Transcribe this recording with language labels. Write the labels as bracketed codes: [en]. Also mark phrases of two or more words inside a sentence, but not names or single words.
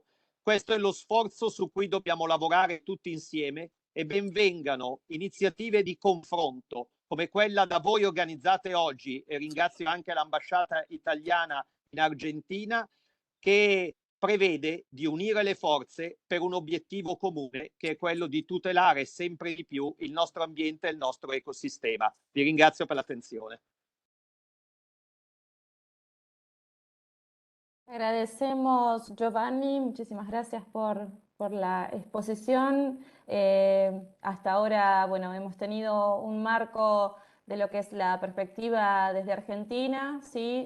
[it] Questo è lo sforzo su cui dobbiamo lavorare tutti insieme, e ben vengano iniziative di confronto come quella da voi organizzate oggi, e ringrazio anche l'ambasciata italiana in Argentina, che prevede di unire le forze per un obiettivo comune, che è quello di tutelare sempre di più il nostro ambiente e il nostro ecosistema. Vi ringrazio per l'attenzione. [es] Agradecemos, Giovanni, muchísimas gracias por la exposición. Hasta ahora, bueno, hemos tenido un marco de lo que es la perspectiva desde Argentina, ¿sí?